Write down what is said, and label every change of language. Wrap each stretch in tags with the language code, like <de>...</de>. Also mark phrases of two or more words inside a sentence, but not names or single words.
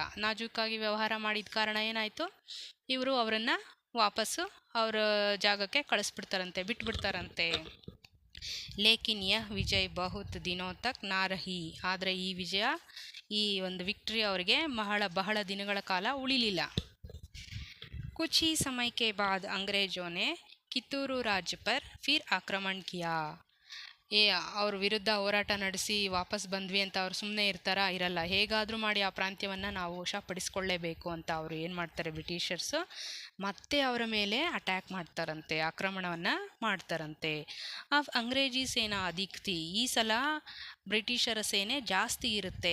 <kn>ನಾಜೂಕಾಗಿ ವ್ಯವಹಾರ ಮಾಡಿದ ಕಾರಣ ಏನಾಯಿತು, ಇವರು ಅವರನ್ನು ವಾಪಸ್ಸು ಅವರ ಜಾಗಕ್ಕೆ ಕಳಿಸ್ಬಿಡ್ತಾರಂತೆ, ಬಿಟ್ಬಿಡ್ತಾರಂತೆ.</kn> <hi>लेकिन यह विजय बहुत दिनों तक ना रही.</hi> <kn>ಆದರೆ ಈ ವಿಜಯ, ಈ ಒಂದು ವಿಕ್ಟ್ರಿ ಅವರಿಗೆ ಬಹಳ ದಿನಗಳ ಕಾಲ ಉಳಿಲಿಲ್ಲ.</kn> <hi>कुछ ही समय के बाद अंग्रेजों ने ಕಿತ್ತೂರು राज्य पर फिर आक्रमण किया.</hi> <kn>ಅವ್ರ ವಿರುದ್ಧ ಹೋರಾಟ ನಡೆಸಿ ವಾಪಸ್ ಬಂದ್ವಿ ಅಂತ ಅವ್ರು ಸುಮ್ಮನೆ ಇರಲ್ಲ. ಹೇಗಾದರೂ ಮಾಡಿ ಆ ಪ್ರಾಂತ್ಯವನ್ನು ನಾವು ವಶಪಡಿಸ್ಕೊಳ್ಳೇಬೇಕು ಅಂತ ಅವರು ಏನು ಮಾಡ್ತಾರೆ, ಬ್ರಿಟಿಷರ್ಸು ಮತ್ತೆ ಅವರ ಮೇಲೆ ಅಟ್ಯಾಕ್ ಮಾಡ್ತಾರಂತೆ, ಆಕ್ರಮಣವನ್ನು ಮಾಡ್ತಾರಂತೆ.</kn> <hi>अंग्रेजी सेना अधिक थी,</hi> <kn>ಈ ಸಲ ಬ್ರಿಟಿಷರ ಸೇನೆ ಜಾಸ್ತಿ ಇರುತ್ತೆ.</kn>